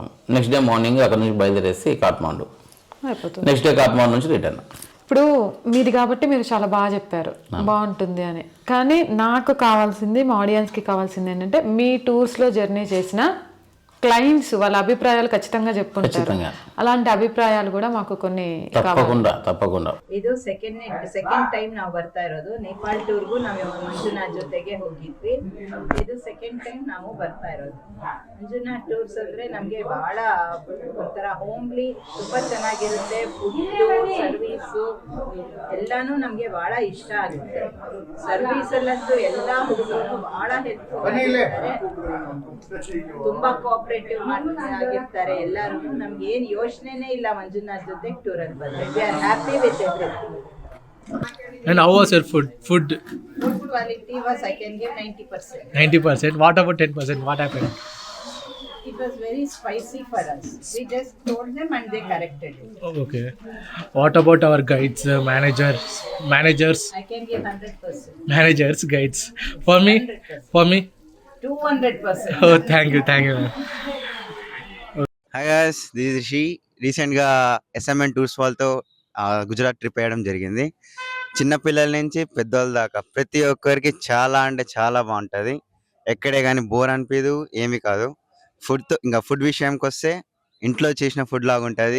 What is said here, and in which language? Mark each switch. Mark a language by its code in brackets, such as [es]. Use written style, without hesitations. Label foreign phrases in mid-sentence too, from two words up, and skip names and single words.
[en] next day morning [te] అక్కడ నుంచి బయలుదేరేసి కాఠ్మాండు. [en] next day [te] కాఠ్మాండు నుంచి రిటర్న్. ఇప్పుడు మీది కాబట్టి మీరు చాలా బాగా చెప్పారు, బాగుంటుంది అని. కానీ నాకు కావాల్సింది, మా ఆడియన్స్కి కావాల్సింది ఏంటంటే మీ టూర్స్లో జర్నీ చేసిన క్లయింట్స్ వాళ్ళ అభిప్రాయాలు ఖచ్చితంగా చెప్పుకుంటారు. అలాంటి ಅಭಿಪ್ರಾಯಗಳು ಕೂಡ ಮಾಕು కొన్ని ತಪ್ಪకుండా [kn] ಇದು [en] second time [kn] ನಾವು ಬರ್ತಾ ಇರೋದು. ನೇಪಾಳ ಟೂರ್ಗೂ ನಾವು ಮಂಜುನಾಥ್ ಜೊತೆಗೆ ಹೋಗಿದ್ವಿ. ಇದು [en] second time [kn] ನಾವು ಬರ್ತಾ ಇರೋದು. ಮಂಜುನಾಥ್ ಟೂರ್ಸ್ ಅಂದ್ರೆ ನಮ್ಗೆ ಬಹಳ ಒಂಥರ ಹೋಮ್ಲಿ, ತುಂಬಾ ಚೆನ್ನಾಗಿರುತ್ತೆ. [en] food service [kn] ಎಲ್ಲಾನು ನಮ್ಗೆ ಬಹಳ ಇಷ್ಟ ಆಗುತ್ತೆ. ಸರ್ವಿಸ್ ಅಲ್ಲಂತೂ ಎಲ್ಲಾ ಹುಡುಗರು ಬಹಳ ಹೆಲ್ಪ್ಫುಲ್ ಆಗಿರ್ತಾರೆ, ತುಂಬಾ ಕೋಆಪರೇಟಿವ್ ಆಗಿರ್ತಾರೆ. ಎಲ್ಲರೂ ನಮ್ಗೆ ಏನ್ ಯೋಚನೆನೇ ಇಲ್ಲ ಮಂಜುನಾಥ್ ಜೊತೆ ಟೂರ್ ಅಲ್ಲಿ ಬಂದ್ರೆ. [en] we are happy with everything. And how was your food? Food quality was, I can give 90%. 90%. What about 10%? What happened? It was very spicy for us. We just told them and they corrected it. Oh, okay. What about our guides, managers? I can give 100%. Managers, guides. For me? 200%. Oh, thank you. hi guys, this is Rishi. [te] రీసెంట్గా SMN టూర్స్ వాళ్ళతో గుజరాత్ ట్రిప్ వేయడం జరిగింది. చిన్నపిల్లల నుంచి పెద్దోళ్ళ దాకా ప్రతి ఒక్కరికి చాలా అంటే చాలా బాగుంటుంది. ఎక్కడే కానీ బోర్ అనిపించదు, ఏమీ కాదు. ఫుడ్ విషయంకి వస్తే ఇంట్లో చేసిన ఫుడ్ లాగా ఉంటుంది.